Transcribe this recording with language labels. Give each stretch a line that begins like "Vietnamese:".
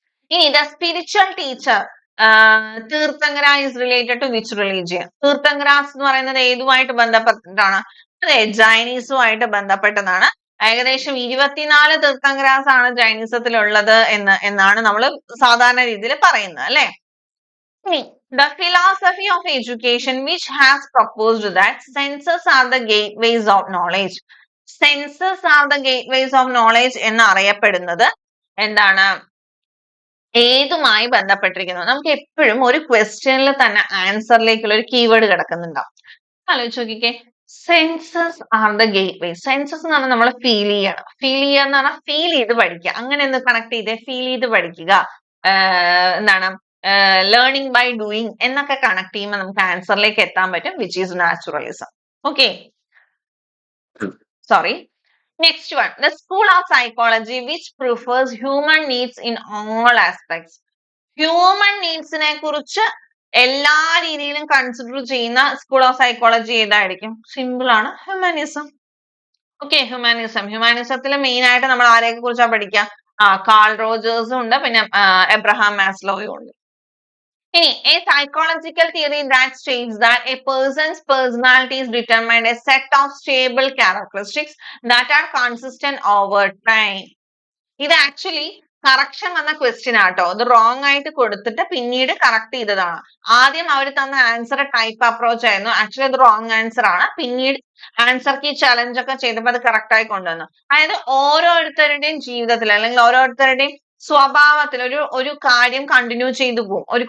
English: ഇനി the spiritual teacher Tirthankara is related to which religion?
Malayalam: തീർത്ഥങ്കരാസ് എന്ന് പറയുന്നത് ഏതുമായിട്ട് ബന്ധപ്പെട്ടിട്ടാണ്? അതെ, ജൈനീസുമായിട്ട് ബന്ധപ്പെട്ടതാണ്. ഏകദേശം 24 തീർത്ഥങ്കരാസ് ആണ് ജൈനിസത്തിലുള്ളത് എന്നാണ് നമ്മൾ സാധാരണ രീതിയിൽ പറയുന്നത് അല്ലെ?
English: The philosophy of education which has proposed that senses are the gateways of knowledge. Senses are the gateways of knowledge
Malayalam: എന്ന് അറിയപ്പെടുന്നത് എന്താണ്? ഏതുമായി ബന്ധപ്പെട്ടിരിക്കുന്നു? നമുക്ക് എപ്പോഴും ഒരു ക്വസ്റ്റ്യനിൽ തന്നെ ആൻസറിലേക്കുള്ള ഒരു കീവേഡ് കിടക്കുന്നുണ്ടാവും. ആലോചിച്ച് നോക്കിക്കേ.
English: Senses are the gateway.
Malayalam: Census എന്ന് പറഞ്ഞാൽ നമ്മൾ ഫീൽ ചെയ്യണം. ഫീൽ ചെയ്യുക എന്ന് പറഞ്ഞാൽ ഫീൽ ചെയ്ത് പഠിക്കുക. അങ്ങനെ ഒന്ന് കണക്ട് ചെയ്തേ, ഫീൽ ചെയ്ത് പഠിക്കുക. എന്താണ് ലേണിംഗ് ബൈ ഡൂയിങ് എന്നൊക്കെ കണക്ട് ചെയ്യുമ്പോൾ നമുക്ക് ആൻസറിലേക്ക് എത്താൻ പറ്റും,
English: Which is naturalism. Okay, sorry. Next one, the school of psychology which prefers human needs in all aspects.
Malayalam: Human needs നെ കുറിച്ച് എല്ലാ രീതിയിലും കൺസിഡർ ചെയ്യുന്ന സ്കൂൾ ഓഫ് സൈക്കോളജി ഏതായിരിക്കും? സിമ്പിൾ ആണ്, ഹ്യൂമാനിസം. Okay, humanism. ഹ്യൂമാനിസത്തിൽ മെയിൻ ആയിട്ട് നമ്മൾ ആരെയൊക്കെ കുറിച്ചാ പഠിക്കുക? കാൾ റോജേഴ്സും ഉണ്ട്, പിന്നെ എബ്രഹാം മാസ്ലോയും ഉണ്ട്.
English: ഇനി a psychological theory that states that a person's personality is determined a set of stable characteristics that are consistent over time.
Malayalam: ഇത് ആക്ച്വലി കറക്ഷൻ വന്ന ക്വസ്റ്റ്യൻ ആട്ടോ. ഇത് റോങ് ആയിട്ട് കൊടുത്തിട്ട് പിന്നീട് കറക്റ്റ് ചെയ്തതാണ്. ആദ്യം അവർ തന്ന ആൻസർ ടൈപ്പ് അപ്രോച്ച് ആയിരുന്നു. ആക്ച്വലി അത് റോങ് ആൻസർ ആണ്. പിന്നീട് ആൻസർ കീ ചലഞ്ച് ഒക്കെ ചെയ്തപ്പോൾ അത് കറക്റ്റ് ആയി കൊണ്ടുവന്നു. അതായത് ഓരോരുത്തരുടെയും ജീവിതത്തിൽ അല്ലെങ്കിൽ ഓരോരുത്തരുടെയും സ്വഭാവത്തിൽ ഒരു കാര്യം കണ്ടിന്യൂ ചെയ്തു പോകും.